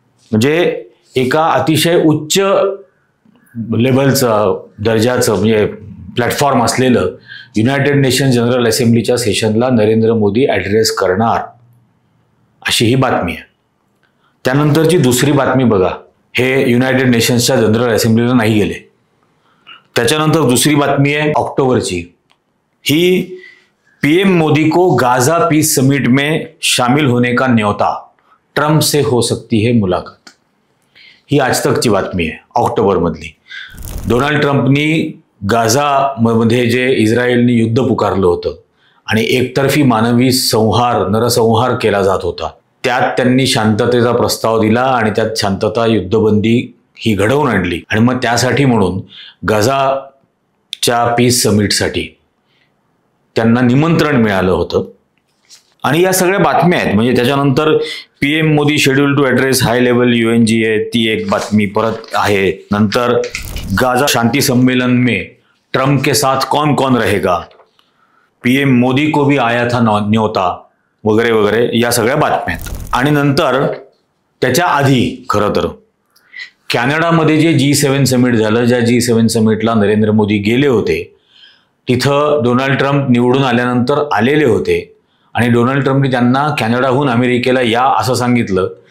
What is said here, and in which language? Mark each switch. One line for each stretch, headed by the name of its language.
Marathi: म्हणजे एका अतिशय उच्च लेवलचं दर्जाचं म्हणजे प्लॅटफॉर्म असलेलं United nation general असेंब्लीच्या सेशनला Narendra Modi address करणार, अशी ही बातमी आहे. त्यानंतरची दुसरी बातमी बघा. हे युनायटेड नेशन्सच्या जनरल असेंब्लीला नाही गेले. त्याच्यानंतर दुसरी बातमी आहे ऑक्टोबरची.
Hindi: ही PM मोदी को गाजा पीस समिट में शामिल होने का न्योता, ट्रम्प से हो सकती है मुलाकात.
Marathi: ही आज तकची बातमी आहे ऑक्टोबर मधली. डोनाल्ड ट्रम्पनी गाझा मध्ये जे इस्रायलने युद्ध पुकारलं होतं आणि एकतर्फी मानवी नरसंहार केला जात होता, त्यात त्यांनी शांततेचा प्रस्ताव दिला आणि त्यात शांतता युद्धबंदी ही घडवून आणली. आणि मग त्यासाठी म्हणून गाझाच्या पीस समिटसाठी त्यांना निमंत्रण मिळालं होतं. आणि या सगळ्या बातम्या आहेत. म्हणजे त्याच्यानंतर PM Modi
English: schedule to address high level
Marathi: UNGA, ती एक बातमी परत आहे.
Hindi: नंतर गाझा शांति सम्मेलन में ट्रम्प के साथ कौन कौन रहेगा, PM मोदी को भी आया था न्योता,
Marathi: वगैरे वगैरे, या सगळ्या बातम्या आहेत. आणि नंतर त्याच्या आधी खरं तर कॅनडामध्ये जे G7 समिट झालं, ज्या G7 समिटला नरेंद्र मोदी गेले होते, तिथं डोनाल्ड ट्रम्प निवडून आल्यानंतर आलेले होते आणि डोनाल्ड ट्रम्पने त्यांना कॅनडाहून अमेरिकेला या असं सांगितलं.